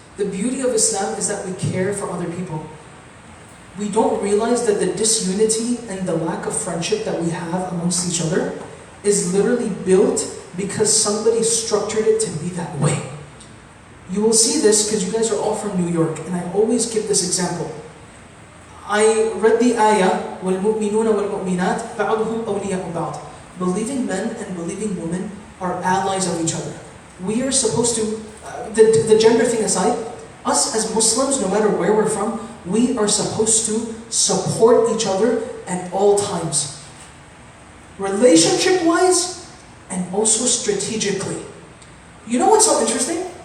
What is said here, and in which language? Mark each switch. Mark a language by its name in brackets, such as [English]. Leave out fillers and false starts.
[English] The beauty of Islam is that we care for other people. We don't realize that the disunity and the lack of friendship that we have amongst each other is literally built because somebody structured it to be that way. You will see this because you guys are all from New York, and I always give this example. I read the ayah, [Arabic] وَالْمُؤْمِنُونَ وَالْمُؤْمِنَاتِ بَعْضُهُمْ أَوْلِيَاءُ بَعْضٍ. [English] Believing men and believing women are allies of each other. We are supposed to, the gender thing aside, us as Muslims, no matter where we're from, we are supposed to support each other at all times. Relationship-wise, and also strategically. You know what's so interesting?